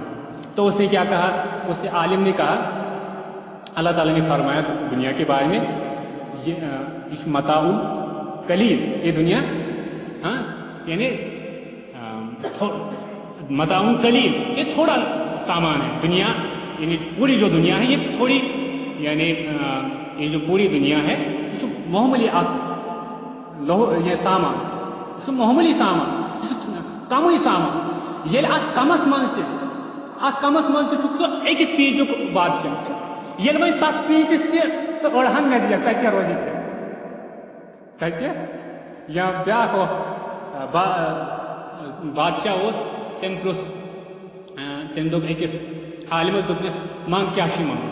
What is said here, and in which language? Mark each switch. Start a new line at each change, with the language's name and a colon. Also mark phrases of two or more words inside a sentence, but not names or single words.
Urdu: تو اس نے کیا کہا، اس کے عالم نے کہا اللہ تعالیٰ نے فرمایا دنیا کے بارے میں یہ
Arabic: متاع قلیل،
Urdu: یہ دنیا یعنی
Arabic: متاع قلیل،
Urdu: یہ تھوڑا سامان ہے. دنیا یعنی پوری جو دنیا ہے یہ تھوڑی، یعنی یہ جو پوری دنیا ہے یہ معمولی یہ سامان، یہ معمولی سامان، یہ کمٕے سامان.
Kashmiri: ییٚلہِ اتھ کمس منٛز تہِ سُہ أکِس پیٖنتیُک بادشاہ، ییٚلہِ وۄنۍ تتھ پیٖنتِس تہِ ژٕ أڑہن مےٚ دِکھ تتہِ کیٛاہ روزی ژےٚ؟ تتہِ یا بیٛاکھ بادشاہ اوس، تٔمۍ پرٛژھ، تٔمۍ دوٚپ أکِس عالمس دوٚپنس منٛگ کیٛاہ چھُے منٛگُن؟